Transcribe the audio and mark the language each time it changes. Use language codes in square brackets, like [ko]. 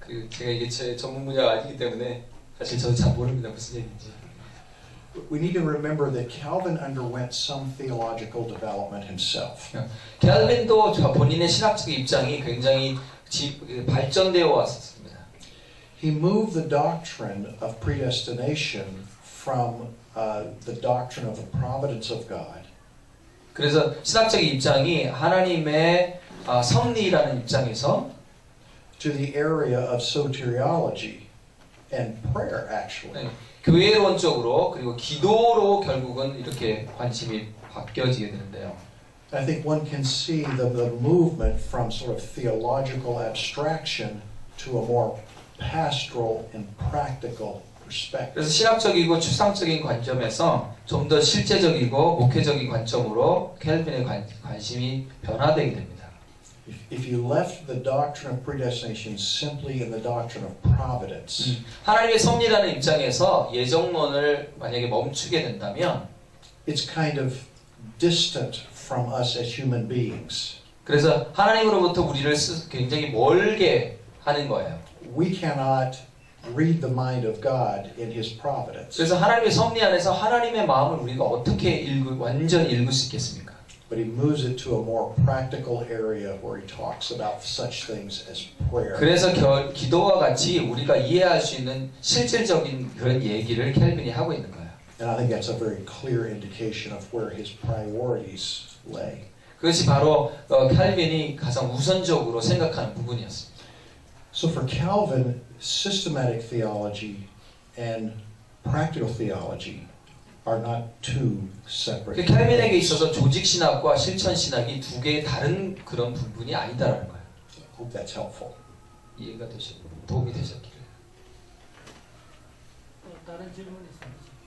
[ko] 제가 이게 제 전문 분야가 아니기 때문에 사실 저도 잘 모릅니다 무슨 얘기인지. [en] We need to remember that Calvin underwent some theological development himself. [ko] 캘빈도 본인의 신학적 입장이 굉장히 발전되어 왔었습니다. [en] He moved the doctrine of predestination from the doctrine of the providence of God. [ko] 그래서 신학적 입장이 하나님의 섭리라는 입장에서 [en] to the area of soteriology and prayer, actually. [ko] 교회론 쪽으로 그리고 기도로 결국은 이렇게 관심이 바뀌어지게 되는데요. [en] I think one can see the movement from sort of theological abstraction to a more pastoral and practical perspective. [ko] 그래서 신학적이고 추상적인 관점에서 좀 더 실제적이고 목회적인 관점으로 캘빈의 관심이 변화되게 됩니다. [en] If you left the doctrine of predestination simply in the doctrine of providence, [ko] 하나님의 섭리라는 입장에서 예정론을 만약에 멈추게 된다면, [en] it's kind of distant from us as human beings. [ko] 그래서 하나님으로부터 우리를 굉장히 멀게 하는 거예요. [en] We cannot read the mind of God in His providence. [ko] 그래서 하나님의 섭리 안에서 하나님의 마음을 우리가 어떻게 완전히 읽을 수 있겠습니까? [en] But He moves it to a more practical area where He talks about such things as prayer. [ko] 그래서 기도와 같이 우리가 이해할 수 있는 실질적인 그런 얘기를 켈빈이 하고 있는 거예요. [en] And I think that's a very clear indication of where His priorities lay. [ko] 그것이 바로 켈빈이 가장 우선적으로 생각하는 부분이었습니다. [en] So for Calvin, systematic theology and practical theology are not two separate. [ko] 켈빈에게 있어서 조직 신학과 실천 신학이 두 개의 다른 그런 부분이 아니다라는 거예요. [en] I hope that's helpful. [ko] 이해가 되셨고 도움이 되셨기를. 다른 질문 있습니다.